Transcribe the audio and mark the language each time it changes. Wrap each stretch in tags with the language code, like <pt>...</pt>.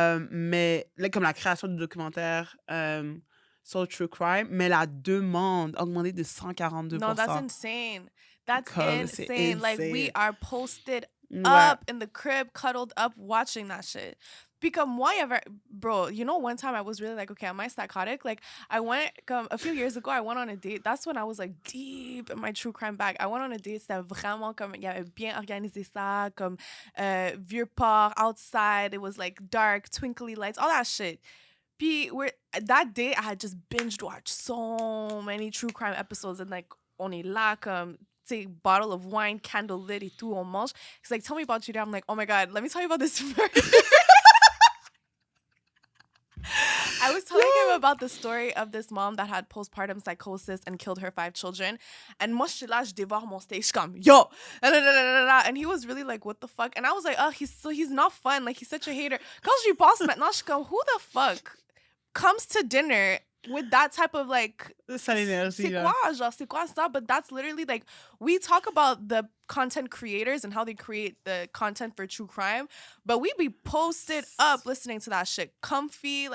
<fr>Mais là, comme la création de documentaires sur true crime, mais la demande a augmenté de 142%.</fr> <en>No, that's insane. That's insane. Like, we are posted</en> <fr>Ouais.</fr> <en>up in the crib, cuddled up, watching that shit. Because bro, you know, one time I was really like, okay, am I psychotic? Like, I went, a few years ago, I went on a date. That's when I was like deep in my true crime bag. I went on a date,</en> <fr>c'était vraiment comme, il y avait bien organisé ça, comme vieux port,</fr> <en>outside, it was like dark, twinkly lights, all that shit. Puis that day, I had just binged watched so many true crime episodes, and like</en> <fr>on est là comme, tu sais,</fr> <en>bottle of wine, candlelit</en> <fr>et tout, on mange.</fr> <en>He's like, tell me about you. I'm like, oh my God, let me tell you about this murder. I was telling him about the story of this mom that had postpartum psychosis and killed her 5 children.</en> <fr>And moi, je suis là, je dévore mon steak. Je suis comme, yo!</fr> <en>And he was really like, what the fuck? And I was like, oh, he's not fun. Like, he's such a hater.</en> <fr>Quand je lui pense maintenant, je suis comme,</fr> <en>who the fuck comes to dinner with that type of like,</en> <fr>c'est quoi, genre, c'est quoi ça?</fr> <en>But that's literally like, we talk about the content creators and how they create the content for true crime, but we be posted up listening to that shit comfy.</en>